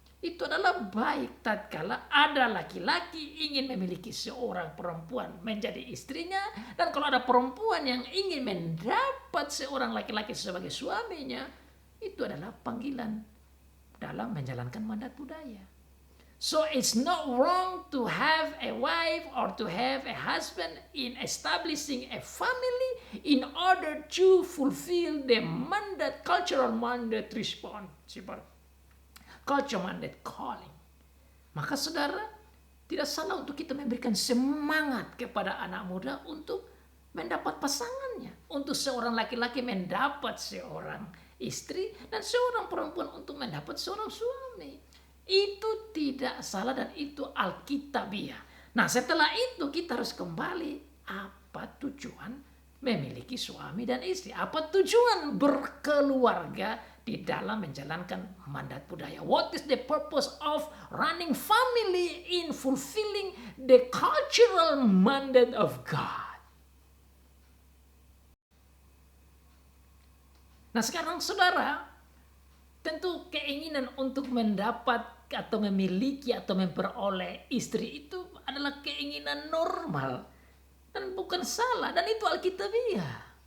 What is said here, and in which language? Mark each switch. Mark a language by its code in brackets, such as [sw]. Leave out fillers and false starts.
[id] Itu adalah baik tatkala ada laki-laki ingin memiliki seorang perempuan menjadi istrinya. Dan kalau ada perempuan yang ingin mendapat seorang laki-laki sebagai suaminya, itu adalah panggilan dalam menjalankan mandat budaya. [en] So it's not wrong to have a wife or to have a husband in establishing a family in order to fulfill the mandate, cultural mandate responsible, culture mandate calling. [id] Maka saudara, tidak salah untuk kita memberikan semangat kepada anak muda untuk mendapat pasangannya. Untuk seorang laki-laki mendapat seorang istri dan seorang perempuan untuk mendapat seorang suami. Itu tidak salah dan itu alkitabiah. Nah, setelah itu kita harus kembali, apa tujuan memiliki suami dan istri? Apa tujuan berkeluarga di dalam menjalankan mandat budaya? [en] What is the purpose of running family in fulfilling the cultural mandate of God? [id] Nah, sekarang saudara, tentu keinginan untuk mendapat atau memiliki atau memperoleh istri itu adalah keinginan normal dan bukan salah, dan itu alkitabiah.